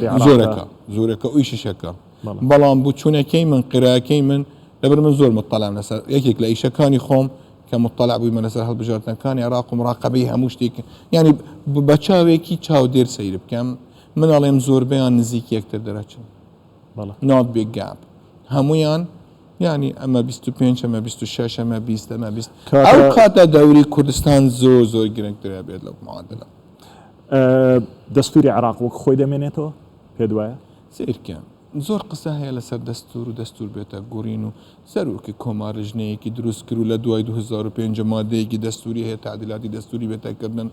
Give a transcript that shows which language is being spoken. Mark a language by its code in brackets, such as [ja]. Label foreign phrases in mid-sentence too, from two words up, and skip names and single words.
[ckb] زۆرەکە ئەوی شیشەکە. بەڵام بوو چوونەکەی من قراکەی من لەبەر من زۆر مطلعم لەسەر یەکێک لە ئیشەکانی خۆم کە مطلع بوویمە لەسەر هەڵبژاردنەکانی عێراق و مراقبەی هەموو شتێک، ینی بە چاوێکی چاودێر سەیر بکەم. من ئەڵێم زۆربەیان نزیکی یەکتر دەرەچن، [en] not big gap. [ckb] هەمویان یعنی ئەمە 25 ئەمە 26 ئەمە 20 ئەمە 20 ئەو کاتە دەوری کوردستان زۆر گرنگترە بێت لەو معادلە. دەستوری عێراق وەک خۆی دەمێنێتەوە پێ دوایە سیرکە زۆر قسە هەیە لەسەر دەستور و دەستور بێتە گۆڕین و سەرۆکی کۆمارژنەیەکی دروست کرد و لە دوای 2005 مادەیەکی دەستوری هەیە تعدیلاتی دەستوری بێتەکردن.